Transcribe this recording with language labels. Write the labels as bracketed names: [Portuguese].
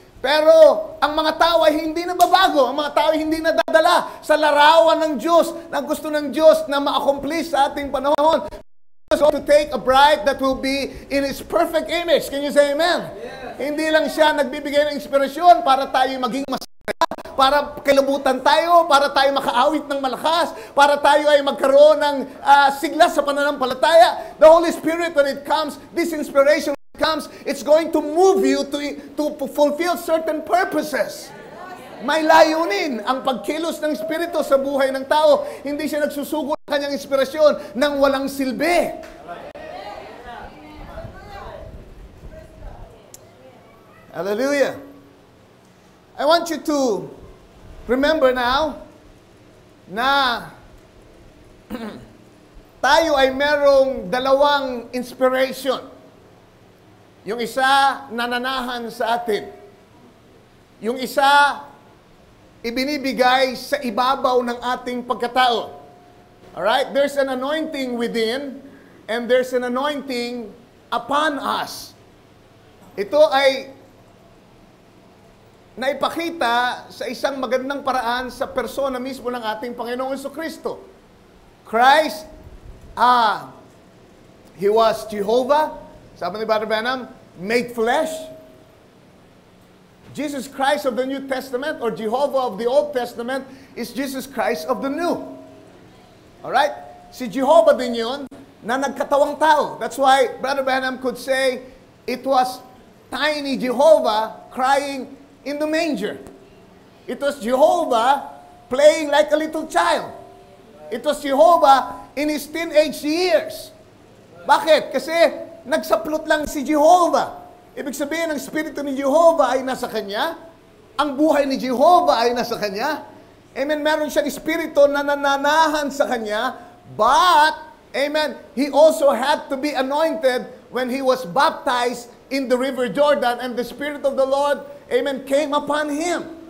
[Filipino] Pero ang mga tao ay hindi nababago. Ang mga tao ay hindi nadadala sa larawan ng Diyos, na gusto ng Diyos na ma-accomplish sa ating panahon. [English] So to take a bride that will be in His perfect image. Can you say amen? Yeah. [Filipino] Hindi lang siya nagbibigay ng inspirasyon para tayo maging masaya, para kilabutan tayo, para tayo makaawit ng malakas, para tayo ay magkaroon ng sigla sa pananampalataya. [English] The Holy Spirit, when it comes, this inspiration comes, it's going to move you to fulfill certain purposes. [Filipino] May layunin ang pagkilos ng Espiritu sa buhay ng tao. Hindi siya nagsusugo ng kanyang inspirasyon ng walang silbi. [English] Hallelujah. I want you to remember now [Filipino] na tayo ay merong dalawang [English] inspiration. [Filipino] Yung isa nananahan sa atin. Yung isa ibinibigay sa ibabaw ng ating pagkatao. [English] Alright? There's an anointing within and there's an anointing upon us. [Filipino] Ito ay naipakita sa isang magandang paraan sa persona mismo ng ating Panginoong Jesucristo. [English] Christ, He was Jehovah, [Filipino] sabi ni [English] Brother Branham, made flesh. Jesus Christ of the New Testament or Jehovah of the Old Testament is Jesus Christ of the New. Alright? [Filipino] Si Jehovah din yun na nagkatawang tao. [English] That's why Brother Branham could say it was tiny Jehovah crying in the manger. It was Jehovah playing like a little child. It was Jehovah in his teenage years. [Filipino] Bakit? Kasi nagsaplot lang si Jehovah. Ibig sabihin, ang Espiritu ni Jehovah ay nasa Kanya. Ang buhay ni Jehovah ay nasa Kanya. Amen, meron siyang Espiritu na nananahan sa Kanya. [English] But, amen, He also had to be anointed when He was baptized in the River Jordan and the Spirit of the Lord, amen, came upon Him.